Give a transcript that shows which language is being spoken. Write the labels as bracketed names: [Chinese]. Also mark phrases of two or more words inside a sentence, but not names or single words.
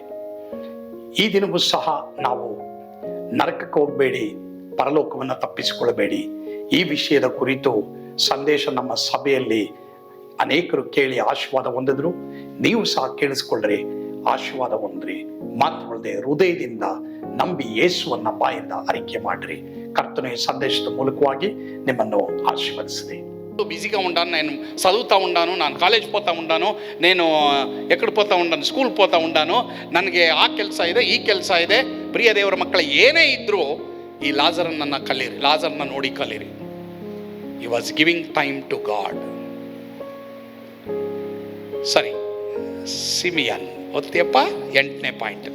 [Kannada] ಈ ದಿನವೂ ಸಹ ನಾವು ನರಕಕ್ಕೆ ಹೋಗಬೇಡಿ, ಪರಲೋಕವನ್ನು ತಪ್ಪಿಸಿಕೊಳ್ಳಬೇಡಿ, ಈ ವಿಷಯದ ಕುರಿತು ಸಂದೇಶ ನಮ್ಮ ಸಭೆಯಲ್ಲಿ ಅನೇಕರು ಕೇಳಿ ಆಶೀರ್ವಾದ ಹೊಂದಿದ್ರು. ನೀವು ಸಹ ಕೇಳಿಸ್ಕೊಳ್ಳ್ರಿ, ಆಶೀರ್ವಾದ ಹೊಂದ್ರಿ. ಮಾತುಗಳದೆ ಹೃದಯದಿಂದ ನಂಬಿ ಯೇಸುವನ್ನ ಬಾಯಿಂದ ಅರಿಕೆ ಮಾಡ್ರಿ. ಕರ್ತನ ಈ ಸಂದೇಶದ ಮೂಲಕವಾಗಿ [Telugu] నిమ్మను ఆశీర్వదించండి. బిజీగా ఉంటాను, నేను చదువుతూ ఉంటాను, ನಾನು ಕಾಲೇಜ್ పోతా ఉంటాను, నేను ಎಕ್ಕಡ పోతా ఉంటాను, ಸ್ಕೂಲ್ పోతా ఉంటాను, [Kannada] ನನಗೆ ಆ ಕೆಲಸ ಇದೆ, ಈ ಕೆಲಸ ಇದೆ. ಪ್ರಿಯ ದೇವರ ಮಕ್ಕಳ ಏನೇ ಇದ್ರೂ ಈ ಲಾಜರನ್ನ ಕಲೀರಿ, ಲಾಜರ್ನ ನೋಡಿ ಕಲೀರಿ. [English] he was giving time to God. [Kannada] ಸರಿ, ಸಿಮಿಯನ್ ಓದ್ತೀಯಪ್ಪ, 8ನೇ ಪಾಯಿಂಟ್.